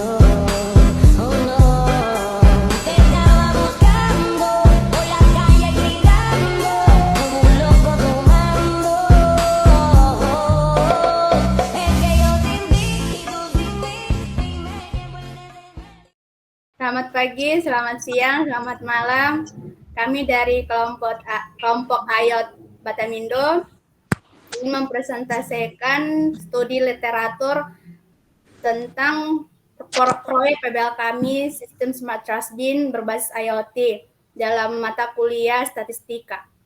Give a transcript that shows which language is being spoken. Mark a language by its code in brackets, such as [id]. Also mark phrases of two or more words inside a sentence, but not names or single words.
[es] Oh no, te estaba buscando por la calle gritando, como un loco tomando. Es que yo sin ti y tú sin mí, dime qué puedes hacer. [id] Selamat pagi, selamat siang, selamat malam. Kami dari kelompok AYOT Batamindo ingin mempresentasikan studi literatur tentang proyek PBL kami Sistem Smart Trustbin berbasis IoT dalam mata kuliah statistika.